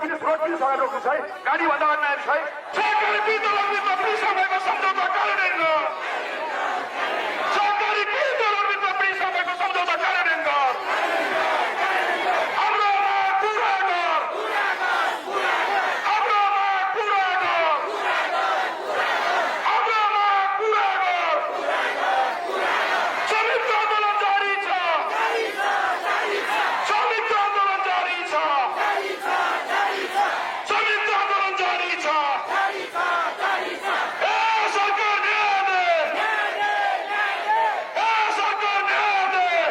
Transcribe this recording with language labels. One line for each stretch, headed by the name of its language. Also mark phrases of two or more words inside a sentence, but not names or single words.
Nepali: रोकिनु छ रोक्नु छ है गाडी भन्दा अन्याय छ है सरकारी विद्यालयमा समयको सम्झौता कार्यान्वयन गर सरकारी विद्यालयमा समयको सम्झौता कार्यान्वयन गर हाम्रो माग पुरा गर हाम्रो माग पुरा गर हाम्रो माग पुरा गर संयुक्त आन्दोलन जारी छ संयुक्त आन्दोलन जारी छ संयुक्त आन्दोलन जारी छ ए सरकार न्याय दे ए सरकार न्याय दे